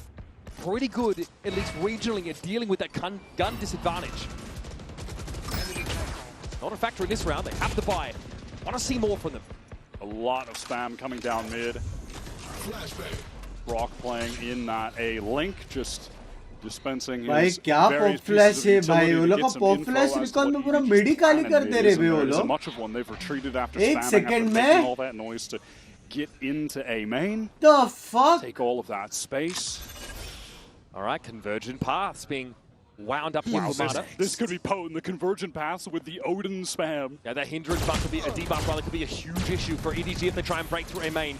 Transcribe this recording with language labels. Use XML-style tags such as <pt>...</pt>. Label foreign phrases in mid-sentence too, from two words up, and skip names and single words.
<en>Pretty good, at least regionally, at dealing with that gun disadvantage. Not a factor in this round, they have to buy it. Want to see more from them. A lot of spam coming down mid. Brock playing in that A link, just dispensing his</en> <hi>भाई क्या</hi> <en>pop flash</en> <hi>है भाई वो लोग का</hi> <en>pop flash recon</en> <hi>में पूरा मिडी खाली कर दे रहे हैं वो लोग.</hi> <en>Much of one they've retreated after</en> <hi>एक second में</hi> <en>all that noise to get into A main. The fuck? Take all of that space. All right, convergent paths being wound up. Wow, this could be potent. The convergent paths with the Odin spam. Yeah, that hindrance buff could be a debuff, rather could be a huge issue for EDG if they try and break through a main.</en>